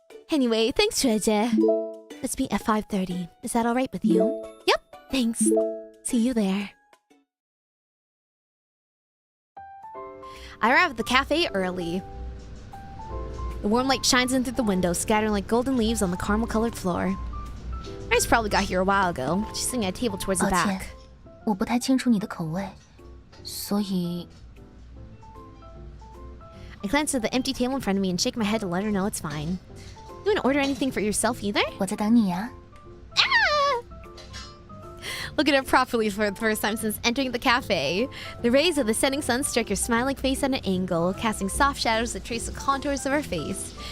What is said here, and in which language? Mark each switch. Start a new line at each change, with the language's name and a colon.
English: Anyway, thanks, Treje. Let's meet at 5:30. Is that alright with you? Yep, thanks. See you there. I arrive at the cafe early. The warm light shines in through the window, scattering like golden leaves on the caramel-colored floor. Iris probably got here a while ago. She's sitting at a table towards the back.
Chinese: 我不太清楚你的口味，所以
English: I glance at the empty table in front of me and shake my head to let her know it's fine. You wouldn't order anything for yourself either?
Chinese: 我在等你呀。
English: Look at her properly for the first time since entering the cafe. The rays of the setting sun strike her smiling face at an angle, casting soft shadows that trace the contours of her face.